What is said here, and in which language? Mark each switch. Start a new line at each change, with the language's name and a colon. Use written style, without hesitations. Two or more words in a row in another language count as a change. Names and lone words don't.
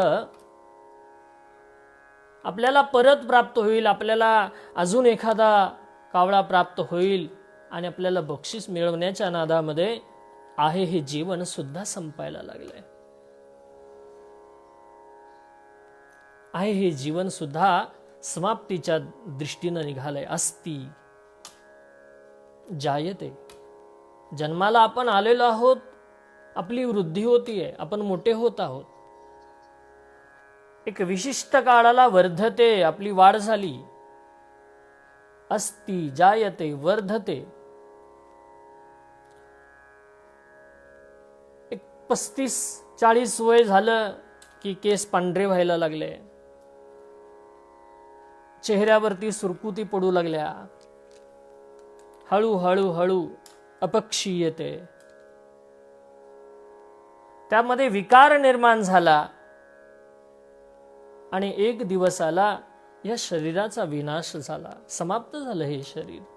Marathi: आपल्याला परत प्राप्त होईल, आपल्याला अजून एखादा कावळा प्राप्त होईल आणि आपल्याला बक्षीस मिळवण्याच्या नादामध्ये आहे हे जीवन सुद्धा संपायला लागलंय. आहे हे जीवन सुद्धा समाप्तीच्या दृष्टीनं निघालंय.
Sanskrit: अस्ति जायते,
Marathi: जन्माला आपण आलेलो आहोत, आपली वृद्धी होतीये, आपण मोठे होत आहोत. एक विशिष्ट काळाला वर्धते, आपली वाढ झाली.
Sanskrit: अस्ति जायते वर्धते.
Marathi: एक 35-40 वय झालं की केस पांढरे व्हायला लागले, चेहऱ्यावरती सुरकुती पडू लागल्या, हळूहळू हळू अपक्षी येते, त्यामध्ये विकार निर्माण झाला आणि एक दिवस आला, या शरीराचा विनाश झाला, समाप्त झालं हे शरीर.